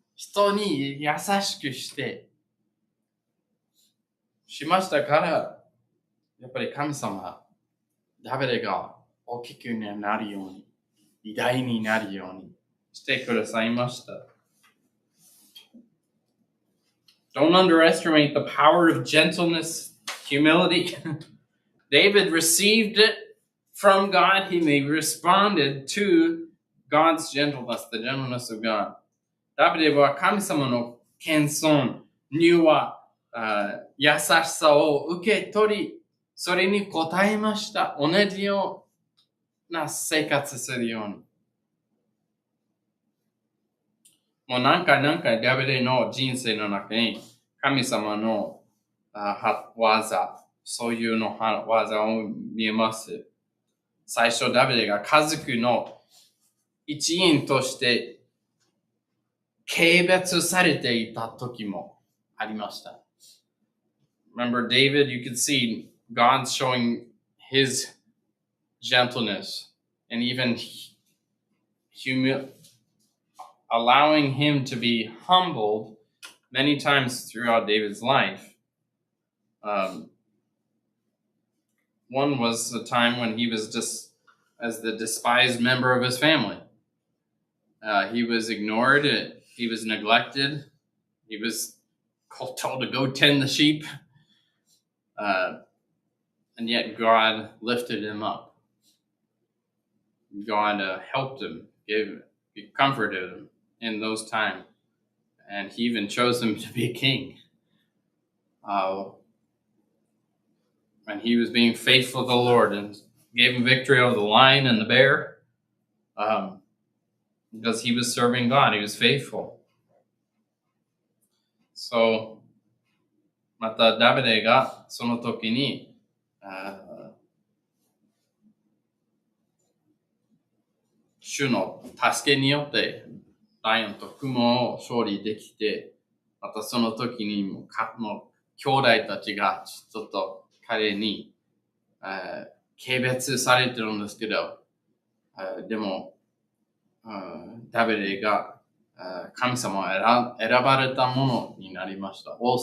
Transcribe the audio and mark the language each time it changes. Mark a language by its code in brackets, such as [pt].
[ja] 人に優しくしましたから、やっぱり神様、ダビデが大きくなるように、偉大になるようにしてくださいました。 [en] Don't underestimate the power of gentleness, humility. David received it from God. He responded to God's gentleness, the gentleness of God. [ja] ダビデは神様の謙遜、柔和、優しさを受け取り、それに応えました。同じような生活するように。もう何回ダビデの人生の中に神様の技、そういうの技を見えます。最初ダビデが家族の一員として軽蔑されていた時もありました。 [en] Remember David, you could see God showing his gentleness and even allowing him to be humbled many times throughout David's life. One was a time when he was just as the despised member of his family. He was ignored. He was neglected. He was told to go tend the sheep. And yet God lifted him up. God helped him, comforted him in those times. And he even chose him to be a king. And he was being faithful to the Lord and gave him victory over the lion and the bear. Because he was serving God. He was faithful. So, [ja] またダビデがその時に主の助けによってライオンと雲を勝利できて、またその時にも兄弟たちがちょっと彼に軽蔑されてるんですけど、でもダビデが神様を選ばれたものになりました。